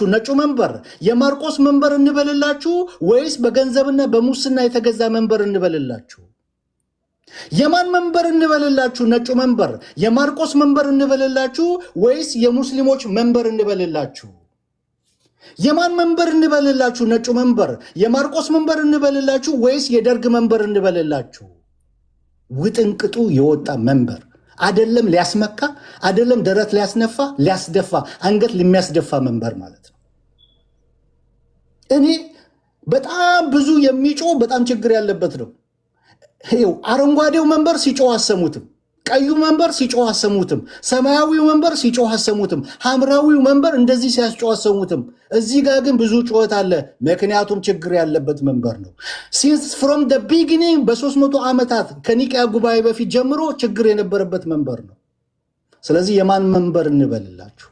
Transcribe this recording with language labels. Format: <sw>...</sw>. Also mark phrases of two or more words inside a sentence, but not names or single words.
<am>ነጩ መንበር። የማርቆስ መንበር እንበልላችሁ ወይስ በገንዘብና በሙስና የተገዛ መንበር እንበልላችሁ? የማን መንበር እንበልላችሁ? ነጩ መንበር። የማርቆስ መንበር እንበልላችሁ ወይስ የሙስሊሞች መንበር እንበልላችሁ? የማን መንበር እንበልላችሁ? ነጩ መንበር። የማርቆስ መንበር እንበልላችሁ ወይስ የደርግ መንበር እንበልላችሁ? ውጥንቅጡ የወጣ መንበር አደለም፣ ሊያስመካ አደለም፣ ደረት ሊያስነፋ ሊያስደፋ፣ አንገት ለሚያስደፋ መንበር ማለት ነው። እኔ በጣም ብዙ የሚጮህ በጣም ችግር ያለበት ነው። ይኸው አረንጓዴው መንበር ሲጮህ አሰሙትም፣ ቀዩ መንበር ሲጮህ አሰሙትም፣ ሰማያዊው መንበር ሲጮህ አሰሙትም፣ ሐምራዊው መንበር እንደዚህ ሲያስጮህ አሰሙትም። እዚህ ጋር ግን ብዙ ጩኸት አለ፣ ምክንያቱም ችግር ያለበት መንበር ነው።</am> <en>since from the beginning</en> <am>በ300 ዓመታት ከኒቅያ ጉባኤ በፊት ጀምሮ ችግር የነበረበት መንበር ነው። ስለዚህ የማን መንበር እንበልላችሁ?</am>